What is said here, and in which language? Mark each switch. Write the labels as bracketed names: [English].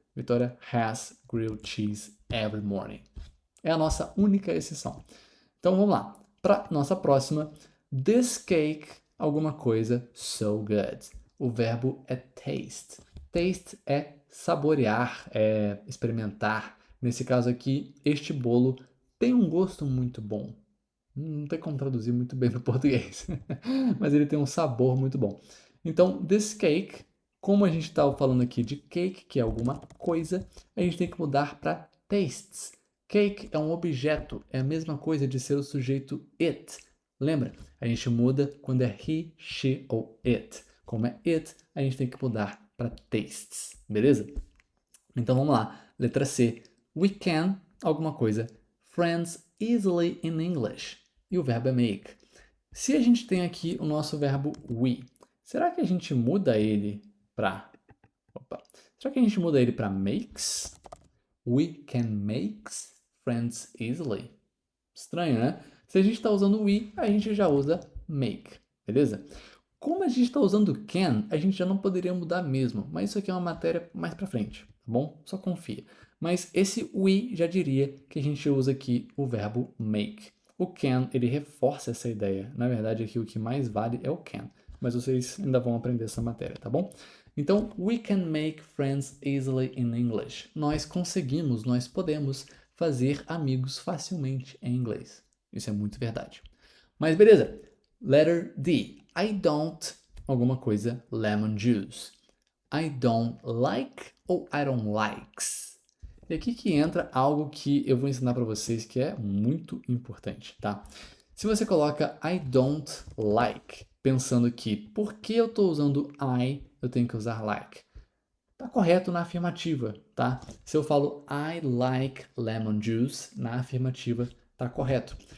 [English] Vitória has grilled cheese every morning. [Portuguese] É a nossa única exceção. Então, vamos lá. Para nossa próxima, [English] this cake, [Portuguese] alguma coisa, [English] so good. [Portuguese] O verbo é taste. Taste é saborear, é experimentar. Nesse caso aqui, este bolo tem um gosto muito bom. Não tem como traduzir muito bem para o português, mas ele tem um sabor muito bom. Então, this cake, como a gente está falando aqui de cake, que é alguma coisa, a gente tem que mudar para tastes. Cake é um objeto, é a mesma coisa de ser o sujeito it. Lembra? A gente muda quando é he, she ou it. Como é it, a gente tem que mudar para tastes, beleza? Então vamos lá. Letra C. [English] We can, [Portuguese] alguma coisa, [English] friends easily in English. [Portuguese] E o verbo é make. Se a gente tem aqui o nosso verbo we, será que a gente muda ele para... Será que a gente muda ele para makes? [English] We can make friends easily. [Portuguese] Estranho, né? Se a gente está usando we, a gente já usa make, beleza? Como a gente está usando can, a gente já não poderia mudar mesmo, mas isso aqui é uma matéria mais para frente, tá bom? Só confia. Mas esse we já diria que a gente usa aqui o verbo make. O can, ele reforça essa ideia. Na verdade, aqui o que mais vale é o can, mas vocês ainda vão aprender essa matéria, tá bom? [English] Então, we can make friends easily in English. [Portuguese] Nós conseguimos, nós podemos fazer amigos facilmente em inglês. Isso é muito verdade. Mas beleza. [English] Letter D. I don't [Portuguese] alguma coisa [English] lemon juice. I don't like ou I don't likes. [Portuguese] E aqui que entra algo que eu vou ensinar para vocês que é muito importante, tá? Se você coloca [English] I don't like, [Portuguese] pensando que por que eu estou usando I, eu tenho que usar like. Tá correto na afirmativa, tá? Se eu falo [English] I like lemon juice, [Portuguese] na afirmativa tá correto.